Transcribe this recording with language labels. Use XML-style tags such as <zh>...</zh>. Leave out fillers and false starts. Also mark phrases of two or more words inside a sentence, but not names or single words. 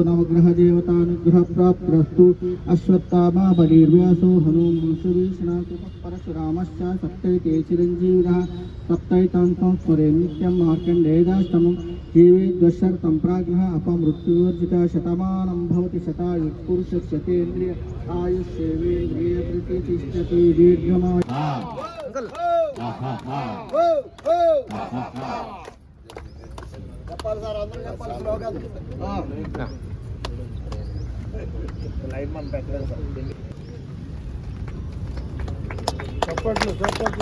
<sa>नवग्रहदेवतानुग्रहप्राप्तिरस्तु. अश्वत्थामा बलिर्व्यासो हनुमंशुभीषणः परशुरामश्च सप्तैते चिरञ्जीविनः सप्तैतां संस्मरे नित्यं मार्कण्डेयाष्टमं जीवेद्वशर्तं प्राज्ञः अपमृत्युर्जिता. शतमानं भवति शतायुः पुरुषः शतेन्द्रिय आयुष्येवेन्द्रिये प्रतिष्ठति. दीर्घमायु.</sa> <te>చెప్పాలి సార్, అందరూ చెప్పాలి స్లోగన్. లైవ్ మనం పెట్టలేదు సార్. చప్పట్లు చప్పట్లు.</te>